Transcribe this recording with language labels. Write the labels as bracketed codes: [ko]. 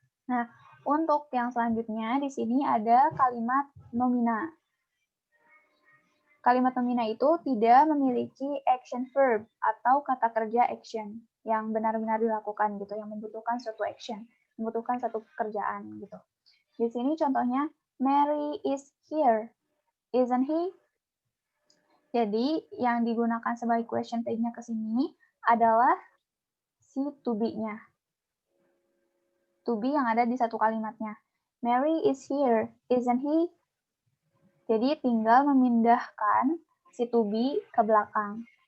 [id] Nah, untuk yang selanjutnya di sini ada kalimat nomina. Kalimat nomina itu tidak memiliki action verb atau kata kerja action yang benar-benar dilakukan gitu, yang membutuhkan suatu action, membutuhkan satu pekerjaan gitu. Di sini contohnya [en] Mary is here, isn't he? [id] Jadi yang digunakan sebagai question tag-nya ke sini adalah si to be-nya. To be yang ada di satu kalimatnya. [en] Mary is here, isn't he? [id] Jadi tinggal memindahkan si to be ke belakang.